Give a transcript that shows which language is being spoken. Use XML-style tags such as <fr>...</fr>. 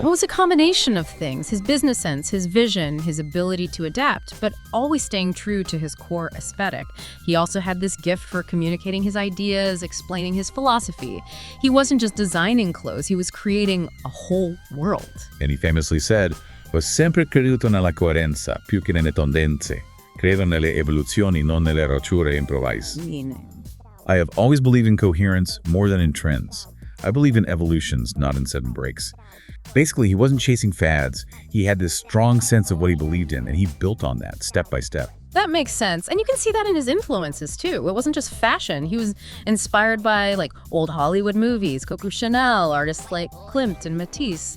<en>It was a combination of things. His business sense, his vision, his ability to adapt, but always staying true to his core aesthetic. He also had this gift for communicating his ideas, explaining his philosophy. He wasn't just designing clothes, he was creating a whole world. And he famously said,</en> <it>"Ho sempre creduto nella coerenza più che nelle tendenze. Credo nelle evoluzioni, non nelle rotture improvvise."</it> <en>I have always believed in coherence more than in trends. I believe in evolutions, not in sudden breaks. Basically, he wasn't chasing fads. He had this strong sense of what he believed in, and he built on that step by step. That makes sense. And you can see that in his influences, too. It wasn't just fashion. He was inspired by, old Hollywood movies, Coco Chanel, artists like Klimt and Matisse.</en>